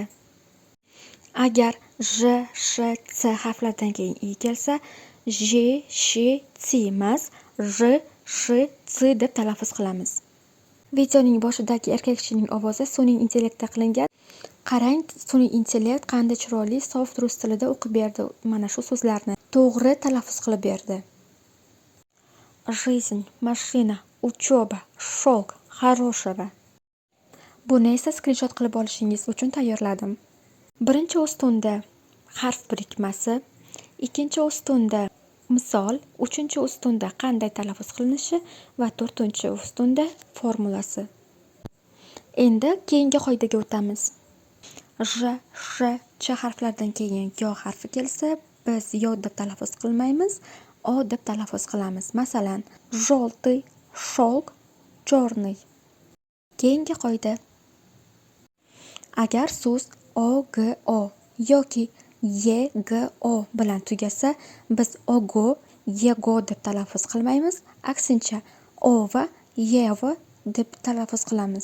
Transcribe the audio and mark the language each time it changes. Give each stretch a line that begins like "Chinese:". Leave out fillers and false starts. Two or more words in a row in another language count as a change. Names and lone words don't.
Uzbek: Agar j, sh, c harflaridan keyin i kelsa, j, sh, c emas, j, sh, c deb talaffuz qilamiz. Videoning boshidagi erkak kishining ovozi sun'iy intellektda qilingan. Qarang, sun'iy intellekt qanday chiroyli, soft rus tilida o'qib berdi mana shu so'zlarni. To'g'ri talaffuz qilib berdi.
Russian: Жизнь, машина, учеба, шелк, хорошего.
Uzbek: Buni esa skrinshot qilib olishingiz uchun tayyorladim. Birinchi ustunda harf birikmasi, ikkinchi ustunda misol, uchinchi ustunda qanday talaffuz qilinishi va to'rtinchi ustunda formulasi. Endi keyingi qoidaga o'tamiz. J, sh, ch harflaridan keyin yo harfi kelsa, biz yo deb talaffuz qilmaymiz, o deb talaffuz qilamiz. Masalan,
Russian: желтый, шелк, черный.
Uzbek: Keyingi qoida. Agar so'z o, g, o yoki ye, g, o bilan tugasa, biz ogo, yego deb talaffuz qilmaymiz, aksincha o va yevo deb talaffuz qilamiz.